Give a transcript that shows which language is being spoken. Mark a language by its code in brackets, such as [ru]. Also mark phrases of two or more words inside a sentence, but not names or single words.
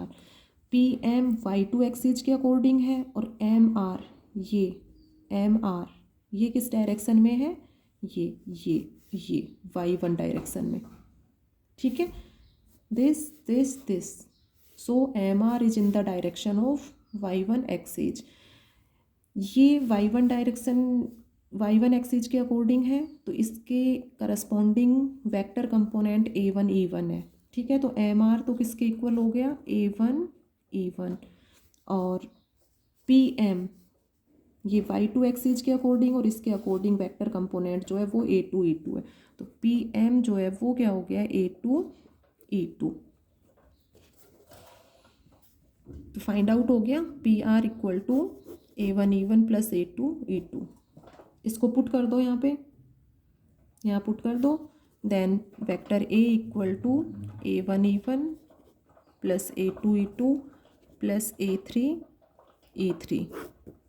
[hi] पी एम y2 एक्सिस के अकॉर्डिंग है और एम आर, ये एम आर ये किस डायरेक्शन में है, ये y1 डायरेक्शन में, ठीक है। [en] this so MR is in the direction of y1 axis. [hi] ये y1 डायरेक्शन y1 एक्सिस के अकॉर्डिंग है, तो इसके करस्पॉन्डिंग [en] vector component [hi] a1 e1 है, ठीक है। तो एम आर तो किसके इक्वल हो गया a1 e1, और पी एम ये y2 एक्सिस के अकॉर्डिंग और इसके अकॉर्डिंग [en] vector component [hi] जो है वो a2 e2 है, तो पी एम जो है वो क्या हो गया a2 e2। तो [en] find out [hi] हो गया पी आर [en] equal to a1 e1 plus a2 e2. [hi] इसको पुट कर दो यहाँ पे, यहाँ पुट कर दो, [en] then vector A equal to a1 e1 plus a2 e2 plus a3 e3.